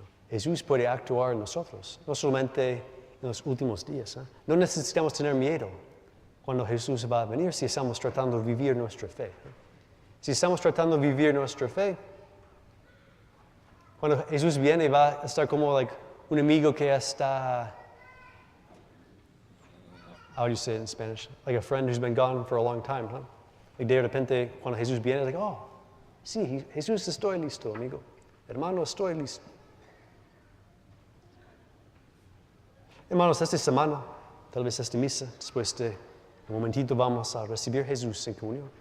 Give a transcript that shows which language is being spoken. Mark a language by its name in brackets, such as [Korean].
[Spanish] Jesús puede actuar en nosotros, no solamente en los últimos días. No necesitamos tener miedo cuando Jesús va a venir si estamos tratando de vivir nuestra fe. Si estamos tratando de vivir nuestra fe, cuando Jesús viene va a estar como un amigo que está [English] how do you say it in Spanish? Like a friend who's been gone for a long time, huh? [Spanish] Like de repente, cuando Jesús viene, es like, oh, sí, Jesús, estoy listo, amigo. Hermano, estoy listo. Hermanos, esta semana, tal vez esta misa, después de un momentito vamos a recibir a Jesús en comunión.